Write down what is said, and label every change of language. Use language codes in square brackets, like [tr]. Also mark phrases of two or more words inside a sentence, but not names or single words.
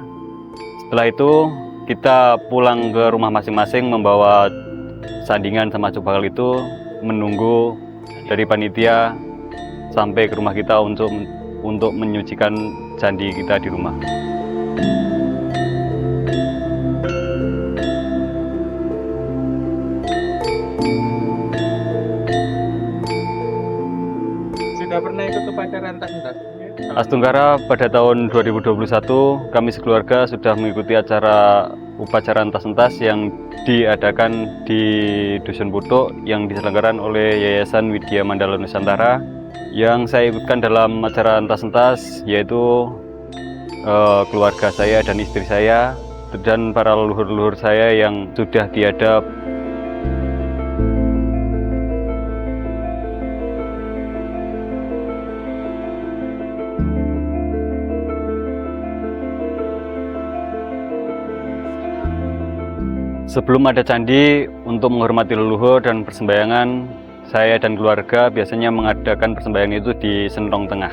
[id] Setelah itu kita pulang ke rumah masing-masing membawa sandingan sama cuk bakal itu, menunggu dari panitia sampai ke rumah kita untuk menyucikan candi kita di rumah. Sudah pernah ikut upacara entas-entas? Astungkara pada tahun 2021 kami sekeluarga sudah mengikuti acara upacara entas-entas yang diadakan di Dusun Putuk yang diselenggarakan oleh Yayasan Widya Mandala Nusantara. Yang saya ikutkan dalam acara entas-entas yaitu keluarga saya dan istri saya dan para leluhur-leluhur saya yang sudah tiada. Sebelum ada candi, untuk menghormati leluhur dan persembahyangan, saya dan keluarga biasanya mengadakan persembahyangan itu di Sentong Tengah.